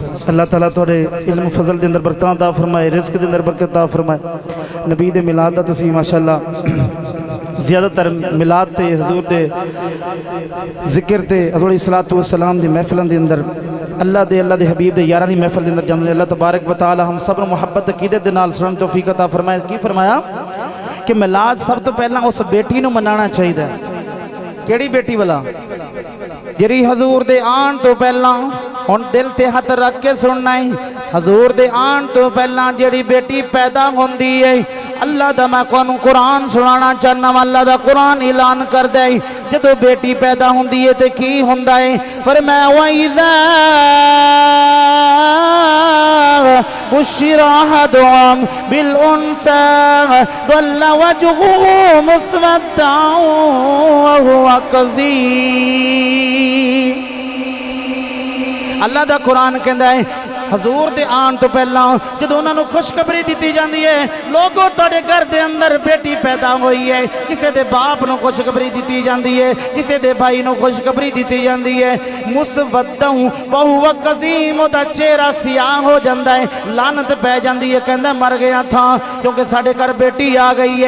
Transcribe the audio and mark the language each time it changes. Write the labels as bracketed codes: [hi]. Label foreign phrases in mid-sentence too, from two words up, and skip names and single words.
[ur] اللہ تعالیٰ تھوڑے علم فضل کے اندر برکت عطا فرمائے، رزق کے اندر برکت عطا فرمائے. [pa] نبی دے میلاد دا تسیں ماشاءاللہ زیادہ تر میلاد تے حضور دے ذکر تے حضور दे जिक्र ते हजूर [ar] عليه الصلاة والسلام [pa] دی محفلوں کے اندر اللہ دے حبیب دے یاراں دی محفل کے اندر جاندے. [ar] الله تبارك وتعالى [pa] ہم سب نوں محبت عقیدت دے نال سنن توفیق عطا فرمائے. کی فرمایا کہ میلاد سب تو پہلا اس بیٹی نوں منانا چاہیے. کیہڑی بیٹی والا? جیہڑی حضور دے آن تو پہلا، ہن دل تے ہتھ رکھ کے سننا ہے، حضور دے آن تو پہلا جیہڑی بیٹی پیدا ہوندی ہے، اللہ دا میں تہانوں قرآن سنانا چاہنا واں. اللہ دا قرآن اعلان کردا ہے جدوں بیٹی پیدا ہوندی ہے تے کی ہندا ہے. [ar] فرمایا وإذا بشر أحدهم بالأنثى ظل وجهه مسودا وهو كظيم. [ur] اللہ دا قرآن کہتا ہے [pa] حضور دے آن تو پہلا [ur] جو انہوں نے خوشخبری دی جاتی ہے، لوگوں تہاڈے گھر کے اندر بیٹی پیدا ہوئی ہے، کسی کے باپ کو خوشخبری دی جاتی ہے، کسی کے بھائی کو خوشخبری دی جاتی ہے. [ar] مسودا وهو كظيم, [ur] اوہدا چہرہ سیاہ ہو جاتا ہے، لعنت پے جاتی ہے، کہتا مر گیا تھا کیونکہ ساڈے گھر بیٹی آ گئی ہے.